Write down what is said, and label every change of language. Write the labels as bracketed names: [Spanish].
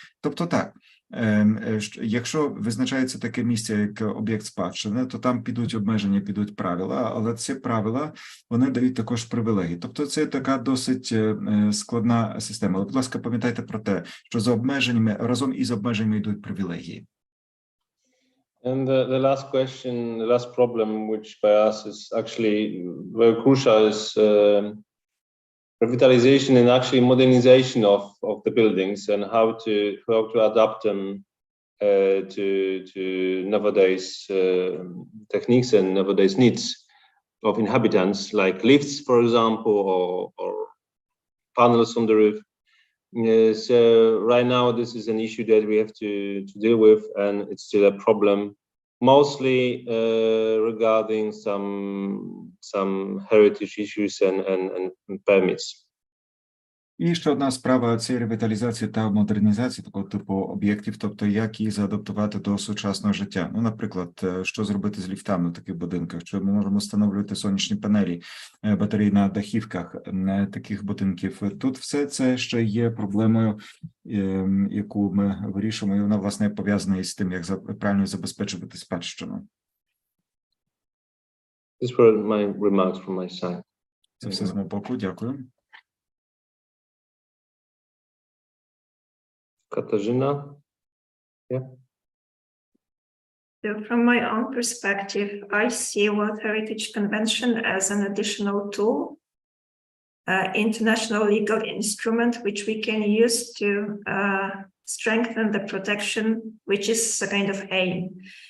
[Ukrainian] Тобто так, якщо визначається таке місце, як об'єкт спадщини, то там підуть обмеження, підуть правила, але ці правила, вони дають також привілегії. Тобто це така досить складна система. Але, будь ласка, пам'ятайте про те, що за обмеженнями, разом із обмеженнями йдуть привілегії. [English] And the last question, the last problem, which by us is actually very crucial, is revitalization and actually modernization of the buildings and how to adapt them to nowadays techniques and nowadays needs of inhabitants, like lifts, for example, or panels on the roof. So right now, this is an issue that we have to deal with, and it's still a problem, mostly regarding some heritage issues and permits. [Ukrainian] І ще одна справа – це ревіталізація та модернізація такого типу об'єктів, тобто як їх заадаптувати до сучасного життя. Ну, наприклад, що зробити з ліфтами в таких будинках, чи ми можемо встановлювати сонячні панелі, батареї на дахівках таких будинків. Тут все це ще є проблемою, яку ми вирішуємо, і вона, власне, пов'язана із тим, як правильно забезпечувати спадщину. [English] These were my remarks from my side. [Ukrainian] Це все з мого боку. Дякую. [English] Katarzyna? Yeah. So from my own perspective, I see World Heritage Convention as an additional tool, international legal instrument, which we can use to strengthen the protection, which is a kind of aim.